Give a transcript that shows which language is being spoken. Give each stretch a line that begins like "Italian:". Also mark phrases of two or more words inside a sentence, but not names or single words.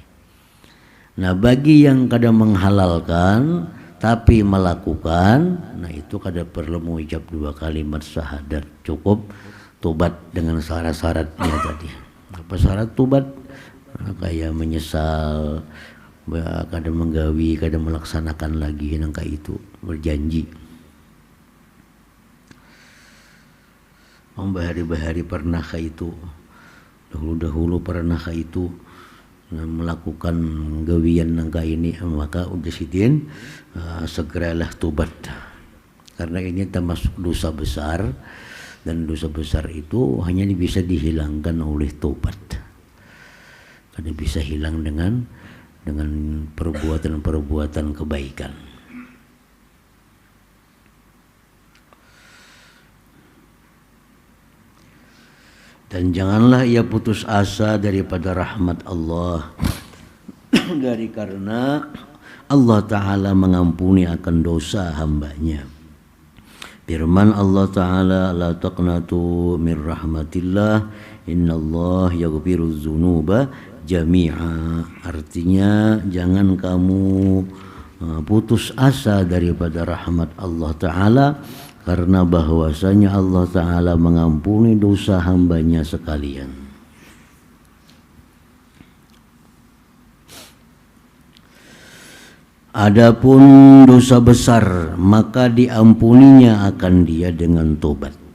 Banjar: Nah, bagi yang kada menghalalkan tapi melakukan, nah itu kada perlu mengucap 2 kalimat syahadat, cukup tobat dengan syarat-syaratnya tadi.
Indonesian: Apa syarat tobat? Nah, kayak menyesal,
Banjar: kada menggawi, kada melaksanakan lagi nangka itu, berjanji. Bahari-bahari pernah kayak itu, dahulu pernah kayak itu melakukan gawian nangka ini, maka udah sidin segeralah tobat, karena ini termasuk dosa besar, dan dosa besar itu hanya bisa dihilangkan oleh tobat.
Indonesian: Karena bisa hilang dengan perbuatan-perbuatan kebaikan. Dan janganlah ia putus asa daripada rahmat Allah dari karena Allah Ta'ala mengampuni akan dosa hambanya.
Arabic: Firman الله تعالى لا تقنطوا من رحمة الله إن الله يغفر الذنوب جميعا.
Indonesian: Artinya jangan kamu putus asa daripada rahmat Allah Ta'ala, karena bahwasanya Allah Ta'ala mengampuni dosa hambanya sekalian. Adapun dosa besar, maka diampuninya akan dia dengan tobat.